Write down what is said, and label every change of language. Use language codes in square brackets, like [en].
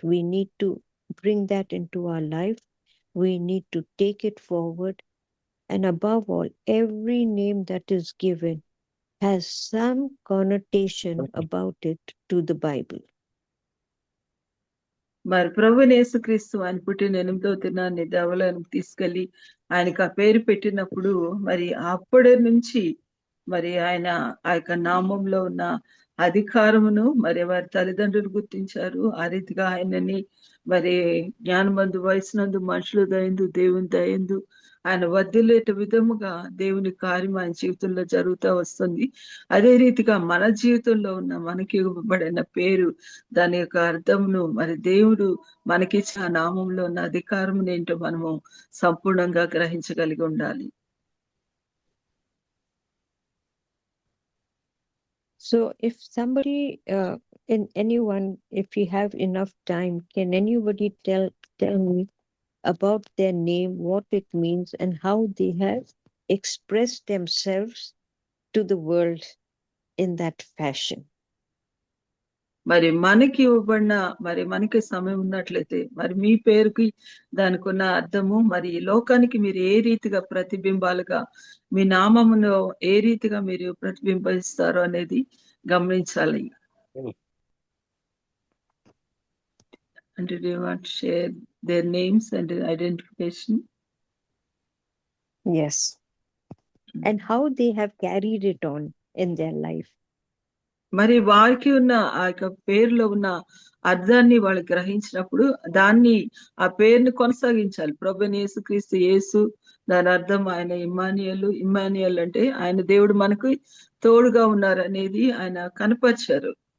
[en] We need to bring that into our life. We need to take it forward. And above all, every name that is given has some connotation about it to the Bible. [te] మరి ప్రభు యేసుక్రీస్తు ఆయన పుట్టిన 8వ దినాన్ని దేవాలయానికి తీసుకెళ్లి ఆయనకు ఆ పేరు పెట్టినప్పుడు మరి అప్పటి నుంచి మరి ఆయన ఆ యొక్క నామంలో ఉన్న అధికారమును మరి వారి తల్లిదండ్రులు గుర్తించారు. ఆ రీతిగా ఆయనని మరి జ్ఞానమందు వయసునందు మనుషులు దయందు దేవుని దయందు ఆయన వర్ధిల్లేట విధముగా దేవుని కార్యం ఆయన జీవితంలో జరుగుతూ వస్తుంది. అదే రీతిగా మన జీవితంలో ఉన్న మనకి ఇవ్వబడిన పేరు దాని యొక్క అర్థమును మరి దేవుడు మనకిచ్చిన నామంలో ఉన్న అధికారం ఏంటో మనము సంపూర్ణంగా గ్రహించగలిగి ఉండాలి. [en] So if somebody, anyone, if you have enough time, can anybody tell me about their name, what it means, and how they have expressed themselves to the world in that fashion? [te] మరి మనకి ఇవ్వబడిన మరి మనకి సమయం ఉన్నట్లయితే మరి మీ పేరుకి దానికి ఉన్న అర్థము మరి ఈ లోకానికి మీరు ఏ రీతిగా ప్రతిబింబాలుగా మీ నామమును ఏ రీతిగా మీరు ప్రతిబింబిస్తారో అనేది గమనించాలి. [en] And do you want to share their names and identification? Yes. And how they have carried it on in their life. [te] మరి వారికి ఉన్న ఆ యొక్క పేరులో ఉన్న అర్థాన్ని వాళ్ళు గ్రహించినప్పుడు దాన్ని ఆ పేరుని కొనసాగించాలి. ప్రభువైన యేసుక్రీస్తు యేసు, దాని అర్థం ఆయన ఇమ్మానుయేల్ అంటే ఆయన దేవుడు మనకు తోడుగా ఉన్నారు అనేది ఆయన కనపరిచారు.